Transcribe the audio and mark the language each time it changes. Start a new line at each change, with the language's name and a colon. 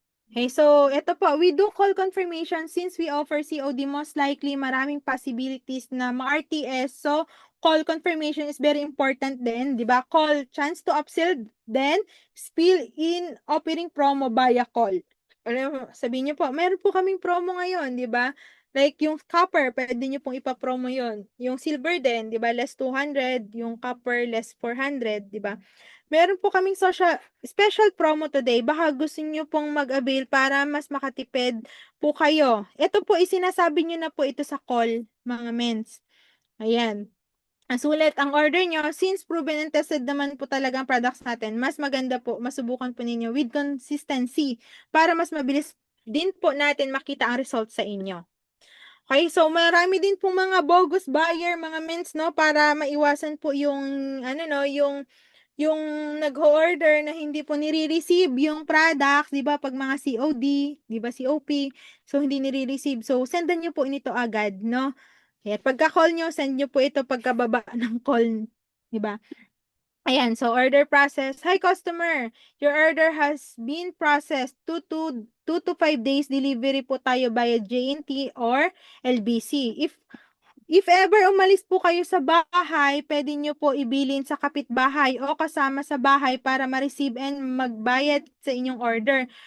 English: Okay, so
Filipino: ito po,
English: we do call confirmation since we offer COD, most likely
Filipino: maraming possibilities na ma-RTS.
English: So, call confirmation is very important
Filipino: din, di ba?
English: Call, chance to upsell, then spill in offering promo via call.
Filipino: Sabihin niyo po, meron po kaming promo ngayon, di ba? Like yung copper, pwede niyo pong ipa-promo yon. Yung silver din, di ba? Less 200, yung copper less 400, di ba? Meron po kaming special promo today. Baka gusto niyo pong mag-avail para mas makatipid po kayo. Ito po, isinasabi niyo na po ito sa call, mga mens. Ayan. Sulit ang order nyo.
English: Since proven and tested
Filipino: naman po talaga ang products natin, mas maganda po, masubukan po ninyo with consistency para mas mabilis din po natin makita ang result sa inyo. Okay, so marami din pong mga bogus buyer, mga mens, no, para maiwasan po yung, ano, no, yung nag-order na hindi po nire-receive yung products, di ba, pag mga COD, di ba, COP, so hindi nire-receive. So, sendan nyo po nito agad, no? Kaya pagka-call nyo, send nyo po ito pagkababa ng call, di ba? Ayan, so order process.
English: Hi customer, your order has been processed.
Filipino: 2 to 5 days delivery po tayo via JNT or LBC. If ever umalis po kayo sa bahay, pwede nyo po ibilin sa kapitbahay o kasama sa bahay para ma-receive and magbayad sa inyong order.